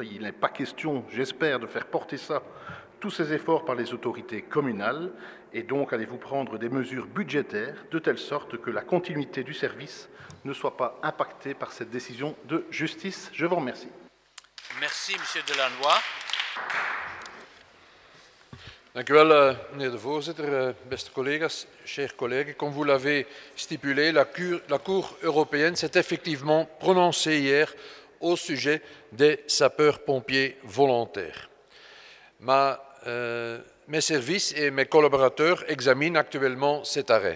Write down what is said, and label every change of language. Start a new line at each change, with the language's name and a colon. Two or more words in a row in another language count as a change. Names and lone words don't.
French: Il n'est pas question, j'espère, de faire porter tous ces efforts par les autorités communales et donc allez-vous prendre des mesures budgétaires de telle sorte que la continuité du service ne soit pas impactée par cette décision de justice. Je vous remercie. Merci, Monsieur Delannoy.
Dutch: Dank u wel, meneer de voorzitter. Beste collega's,
French: chers collègues, comme vous l'avez stipulé, la Cour européenne s'est effectivement prononcée hier au sujet des sapeurs-pompiers volontaires. Mes services et mes collaborateurs examinent actuellement cet arrêt.